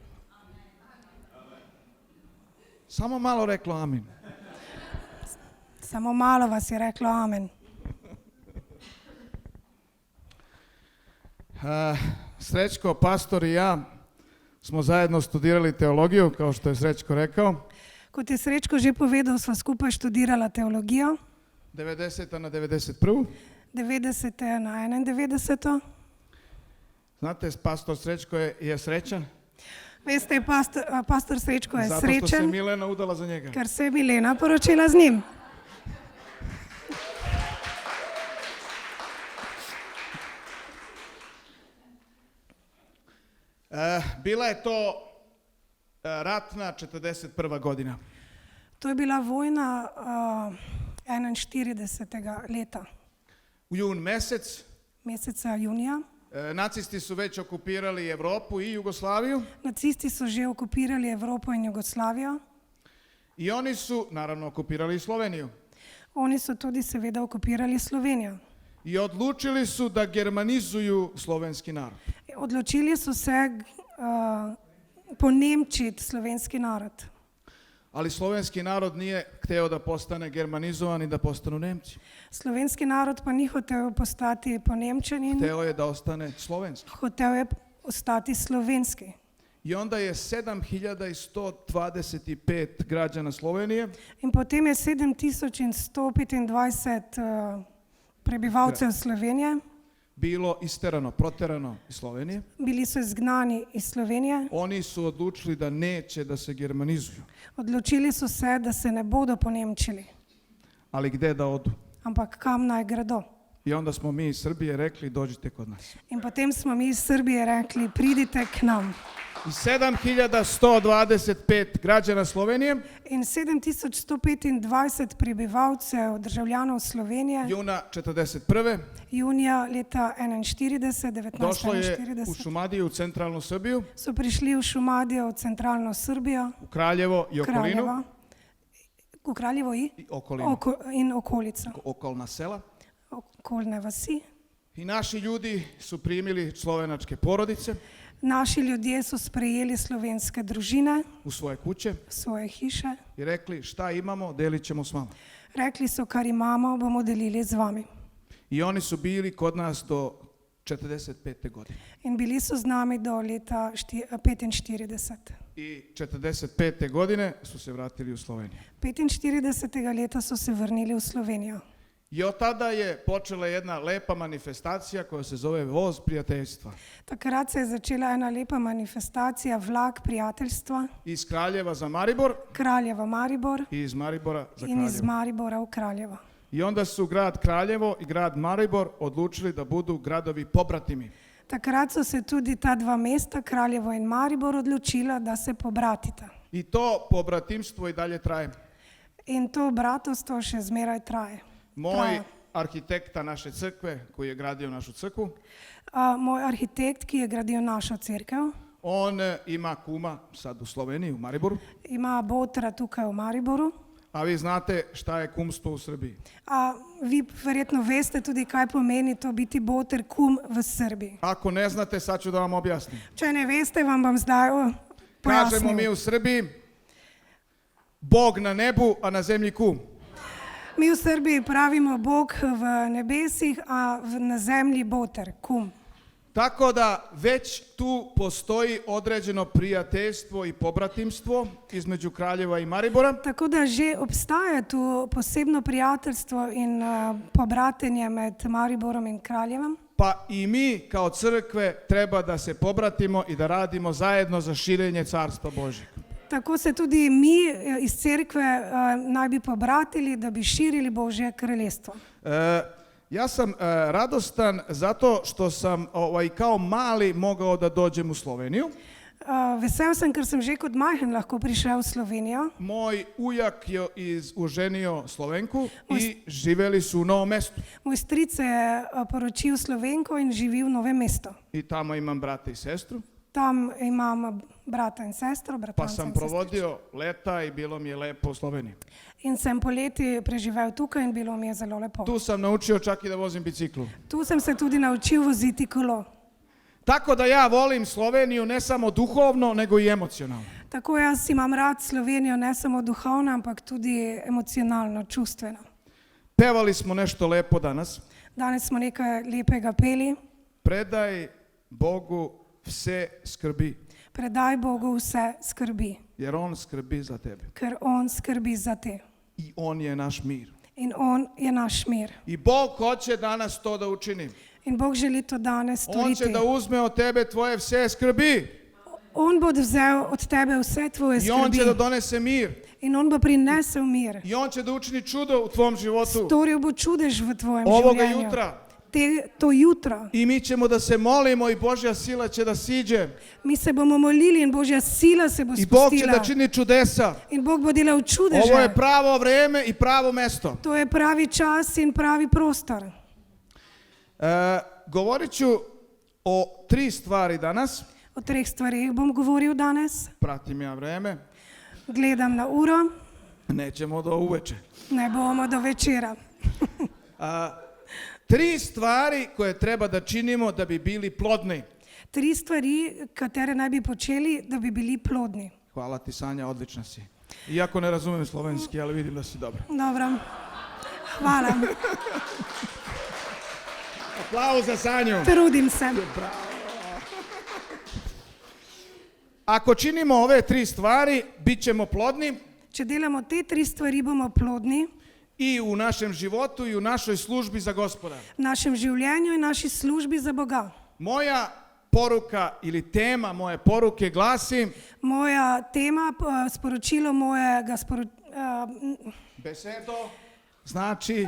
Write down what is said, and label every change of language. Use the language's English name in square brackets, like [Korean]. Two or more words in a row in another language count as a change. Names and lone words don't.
[Serbian] Samo malo reklo amin. Samo malo vas je reklo amen. Srećko, pastor i ja smo zajedno studirali teologiju, kao što je Srećko rekao. [Slovenian] Kot je Srečko že povedal, sva skupaj študirala teologijo. [Serbian] 90. na 91. [Slovenian] 90. na 91. [Serbian] Znate, pastor Srećko je srećan. [Slovenian] Veste, pastor Srečko je [Serbian] Zato što se [Slovenian] srečen, [Serbian] Milena udala za njega. [Slovenian] ker se je Milena poročila z njim. [Serbian] Bila je to ratna 41. godina. [Slovenian] To je bila vojna 41. leta, [Serbian] U jun mesec [Slovenian] meseca junija. [Serbian] nacisti su već okupirali Evropu i Jugoslaviju [Slovenian] Nacisti so že okupirali Evropo in Jugoslavijo. [Serbian] i oni su naravno okupirali i Sloveniju. [Slovenian] Oni so tudi seveda okupirali Slovenijo. [Serbian] I odlučili su da germanizuju slovenski narod. [Slovenian] Odločili so se ponemčiti slovenski narod. [Serbian] Ali slovenski narod nije hteo da postane germanizovan i da postanu Nemci. [Slovenian] Slovenski narod pa ni hotel postati ponemčen, [Serbian] Hteo je da ostane slovenski. [Slovenian] hotel je ostati slovenski. [Serbian] I onda je 7125 građana Slovenije [Slovenian] In potem je 7125 prebivalcev Slovenije, [Serbian] bilo isterano, proterano iz Slovenije. [Slovenian] bili so izgnani iz Slovenije. [Serbian] Oni su odlučili da neće da se germanizuju. [Slovenian] Odločili so se, da se ne bodo ponemčili, [Serbian] Ali gde da odu? [Slovenian] ampak kam naj gredo. [Serbian] I onda smo mi iz Srbije rekli dođite kod nas. [Slovenian] In potem smo mi iz Srbije rekli, pridite k nam. [Serbian] I 7125 građana Slovenije [Slovenian] In 7125 prebivalcev, državljanov Slovenije, [Serbian] juna 41. [Slovenian] junija leta 1941, [Serbian] došlo je u [Slovenian] 1941, [Serbian] Šumadiju, u centralnu Srbiju, [Slovenian] so prišli v Šumadijo, v centralno Srbijo, [Serbian] u Kraljevo i okolinu. [Slovenian] Kraljevo, v Kraljevo [Serbian] I okolinu. [Slovenian] in okolico, [Serbian] Okolna sela. [Slovenian] okoljne vasi. [Serbian] I naši ljudi su primili slovenačke porodice [Slovenian] Naši ljudje so sprejeli slovenske družine [Serbian] u svoje kuće [Slovenian] v svoje hiše. [Serbian] i rekli šta imamo, delit ćemo s vama. [Slovenian] Rekli so, kar imamo, bomo delili z vami. [Serbian] I oni su bili kod nas do 45. godine. [Slovenian] In bili so z nami do leta 45. [Serbian] I 45. godine su se vratili u Sloveniju. [Slovenian] 45. leta so se vrnili v Slovenijo. [Serbian] I od tada je počela jedna lepa manifestacija koja se zove Voz prijateljstva. [Slovenian] Takrat se je začela ena lepa manifestacija, vlak prijateljstva, [Serbian] Iz Kraljeva za Maribor [Slovenian] Kraljeva Maribor [Serbian] i iz Maribora za [Slovenian] in iz [Serbian] Kraljevo. [Slovenian] Maribora v Kraljevo. [Serbian] I onda su grad Kraljevo i grad Maribor odlučili da budu gradovi pobratimi. [Slovenian] Takrat so se tudi ta dva mesta, Kraljevo in Maribor, odločila, da se pobratita. [Serbian] I to pobratimstvo i dalje traje. [Slovenian] In to bratovstvo še zmeraj traje. [Serbian] Moj arhitekta naše crkve, koji je gradio našu crkvu, [Slovenian] Moj arhitekt, ki je gradil našo cerkev, [Serbian] on ima kuma sad u Sloveniji, u Mariboru. [Slovenian] ima botra tukaj v Mariboru. [Serbian] A vi znate šta je kumstvo u Srbiji. [Slovenian] Vi verjetno veste tudi, kaj pomeni to biti boter, kum v Srbiji. [Serbian] Ako ne znate, sad ću da vam objasnim. [Slovenian] Če ne veste, vam bom zdaj [Serbian] Kažemo mi [Slovenian] pojasnil. [Serbian] u Srbiji, Bog na nebu, a na zemlji kum. [Slovenian] Mi v Srbiji pravimo Bog v nebesih, a na zemlji boter, kum. [Serbian] Tako da već tu postoji određeno prijateljstvo i pobratimstvo između Kraljeva i Maribora. [Slovenian] Tako da že obstaja tu posebno prijateljstvo in pobratenje med Mariborom in Kraljevom. [Serbian] Pa i mi kao crkve treba da se pobratimo i da radimo zajedno za širenje Carstva Božjeg. [Slovenian] Tako se tudi mi iz cerkve naj bi pobratili, da bi širili Božje kraljestvo. [Serbian] Ja sam radostan zato što sam kao mali mogao da dođem u Sloveniju. [Slovenian] Vesel sem, ker sem že kot majhen lahko prišel v Slovenijo. [Serbian] Moj ujak je oženio Slovenku i živeli su u Novom mestu. [Slovenian] Moj stric se je poročil Slovenko in živi v Novem mestu. [Serbian] I tamo imam brata i sestru. [Slovenian] Tam imam brata in sestro, [Serbian] pa [Slovenian] bratranca [Serbian] sam [Slovenian] in sestrično. [Serbian] provodio leta i bilo mi je lepo u Sloveniji. [Slovenian] In sem poleti preživel tukaj in bilo mi je zelo lepo. [Serbian] Tu sam naučio čak i da vozim biciklu. [Slovenian] Tu sem se tudi naučil voziti kolo. [Serbian] Tako da ja volim Sloveniju ne samo duhovno, nego i emocionalno. [Slovenian] Tako jaz imam rad Slovenijo ne samo duhovno, ampak tudi emocionalno, čustveno. [Serbian] Pevali smo nešto lepo danas. [Slovenian] Danes smo nekaj lepega peli. Predaj Bogu vse skrbi, Predaj Bogu vse skrbi, [Serbian] jer On skrbi za tebe. [Slovenian] ker On skrbi za te. [Serbian] I On je naš mir. [Slovenian] In On je naš mir. [Serbian] I Bog hoće danas to da učini. [Slovenian] In Bog želi to danes [Serbian] On [Slovenian] storiti. [Serbian] će da uzme od tebe tvoje [Slovenian] vse skrbi. On bo vzel od tebe vse tvoje [Serbian] I On će da [Slovenian] skrbi. [Serbian] donese mir. [Slovenian] In On bo prinesel mir. [Serbian] I On će da učini čudo u tvom životu. [Slovenian] Storil bo čudež v tvojem [Serbian] Ovoga [Slovenian] življenju. [Serbian] jutra. [Slovenian] To jutro. [Serbian] I mi ćemo da se molimo i Božja sila će da siđe. [Slovenian] Mi se bomo molili in Božja sila se bo [Serbian] I Bog će [Slovenian] spustila. [Serbian] da čini čudesa. [Slovenian] In Bog bo delal čudeže. [Serbian] Ovo je pravo vreme i pravo mesto. [Slovenian] To je pravi čas in pravi prostor. [Serbian] Govorit ću o 3 stvari danas. [Slovenian] O 3 stvarih bom govoril danes. [Serbian] Pratim ja vreme. [Slovenian] Gledam na uro, [Serbian] Nećemo do uveče. [Slovenian] ne bomo do večera. [Serbian] 3 stvari koje treba da činimo da bi bili plodni. [Slovenian] 3 stvari, katere naj bi počeli, da bi bili plodni. [Serbian] Hvala ti, Sanja, odlična si. Iako ne razumijem slovenski, ali vidim da si dobra. Dobro. Hvala. Aplauz za Sanju. Trudim se. Ako činimo ove 3 stvari, bit ćemo plodni [Slovenian] Če delamo te 3 stvari, bomo plodni [Serbian] i u našem životu i u našoj službi za Gospoda. [Slovenian] v našem življenju in naši službi za Boga. [Serbian] Moja poruka ili tema moje poruke glasi [Slovenian] Moja tema, sporočilo mojega [Serbian] besedo znači